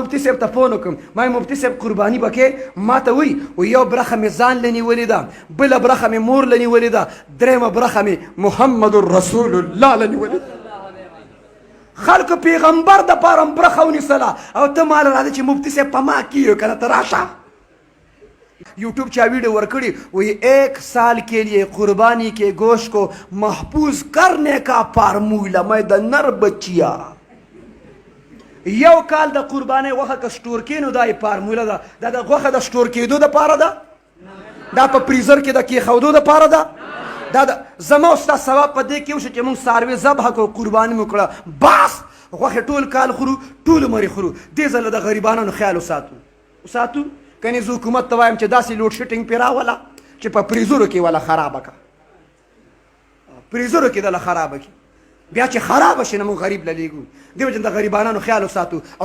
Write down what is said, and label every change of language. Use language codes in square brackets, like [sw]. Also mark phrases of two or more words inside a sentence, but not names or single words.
[ps] مفتی صاحب ته فون وکړم ما مفتی صاحب قرباني به کې ما ته وایي یو برخه مې ځان له نیولې ده بله برخه مې مور له نیولې ده درېیمه برخه مې محمد رسول الله له نیولې ده خلکو پیغمبر د پاره برخه ونیسله او ته مال راځي چې مفتی صاحب په ما کېږي که نه ته راشه یوٹیوب چا ویڈیو ورکڑی [ur] وہی 1 سال کے لیے قربانی کے گوشت کو محفوظ کرنے کا فارمولا [ps] میں د نر بچیا یو کال د قربانی وخه که سٹور کینو دا فارمولا ده د غوښه د سٹور کېدو دپاره ده دا په فریزر کې د کېښودو دپاره ده دا زما ستا ثواب په دې کې وشو چې موږ څاروي ذبحه کړو قرباني مو کړه بس غوښې ټول کال خورو ټول عمر یې خورو دې ځله د غریبانو خیال وساتو کنی زه حکومت ته وایم چې داسې لوډ شیټینګ پرې راوله چې په فریزرو کې وله خرابه کړه فریزرو کې دله خرابه کړي بیا چې خرابه شي نه موږ غریب له لیږو دې وجې د غریبانو خیال وساتو